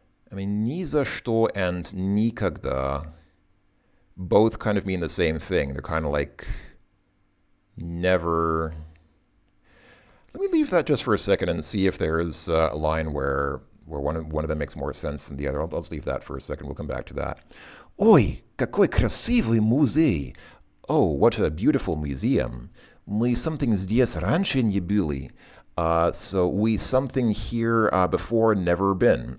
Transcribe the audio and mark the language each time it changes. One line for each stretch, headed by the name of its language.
English: I mean,
Russian: ни за что
English: and никогда both kind of mean the same thing. They're kind of like never. Let me leave that just for a second and see if there's a line where one of them makes more sense than the other. I'll just leave that for a second. We'll come back to that.
Russian: Ой, какой красивый музей!
English: Oh, what a beautiful museum.
Russian: Мы
English: something
Russian: здесь раньше не были.
English: So we something here before, never been.